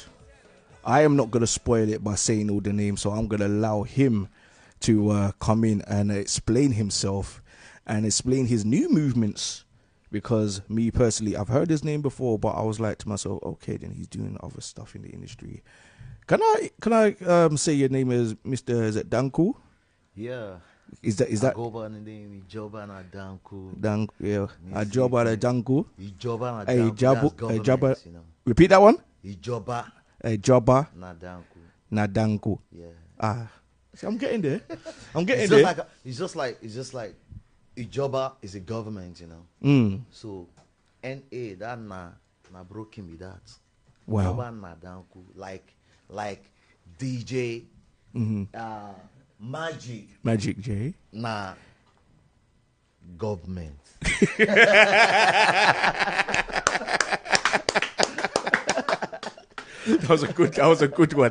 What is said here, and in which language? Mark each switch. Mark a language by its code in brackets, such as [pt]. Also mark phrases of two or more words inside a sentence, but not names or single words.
[en] I am not going to spoil it by saying all the names, so I'm going to allow him to come in and explain himself and explain his new movements. Because me personally, I've heard his name before, but I was like to myself, okay, then he's doing other stuff in the industry. Can I say your name is Mr. Is it Danku? Yeah. Is that? I go by the name Ijoba na Danku. Yeah. Ajoba na Danku. Ijoba na Danku. That's government, you know. Repeat that one. Ijoba. Joba na Danku. na Danku. Yeah. See, I'm getting there. I'm getting it's there. It's just like Ijoba is a government, you know. So NA that na broken me that. Wow. Ijoba na Danku like DJ Magic J. Na government. That was a good one.